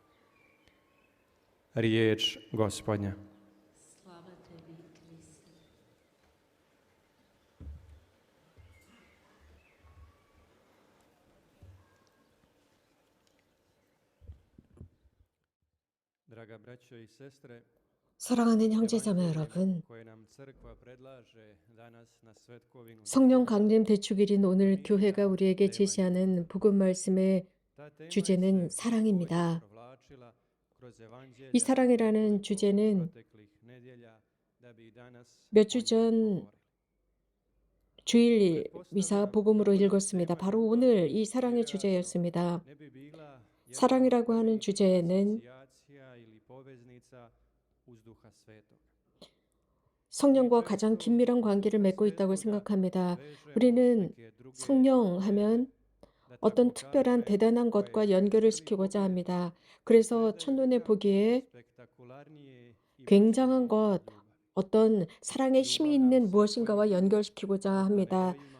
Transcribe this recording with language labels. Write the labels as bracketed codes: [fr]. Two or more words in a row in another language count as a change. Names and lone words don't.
[hr] Riječ Gospodnja. Slava tebi, Kriste. Draga braćo i sestre, [ko] 사랑하는 형제자매 여러분, [hr] koje nam crkva predlaže danas na svetkovinu, [ko] 성령 강림 대축일인 오늘 교회가 우리에게 제시하는 복음 말씀의 [hr] ta tema [ko] 주제는 [hr] se [ko] 사랑입니다. [hr] provlačila kroz evanđelja [ko] 이 사랑이라는 [hr] tokom [ko] 주제는 [hr] proteklih nedjelja, da bi danas [ko] 몇 주 [hr] o njoj [ko] 전 [hr] govorili. [ko] 주일 미사 복음으로 읽었습니다. 바로 오늘 이 사랑의 주제였습니다. [hr] Ne bi bila [ko] 사랑이라고 하는 주제에는 [hr] asocijacija ili poveznica uz Duha Svetog. [ko] 성령과 가장 긴밀한 관계를 맺고 있다고 생각합니다. 우리는 성령 하면 어떤 특별한 대단한 것과 연결을 시키고자 합니다. 그래서 첫눈에 보기에 굉장한 것, 어떤 사랑의 힘이 있는 무엇인가와 연결시키고자 합니다.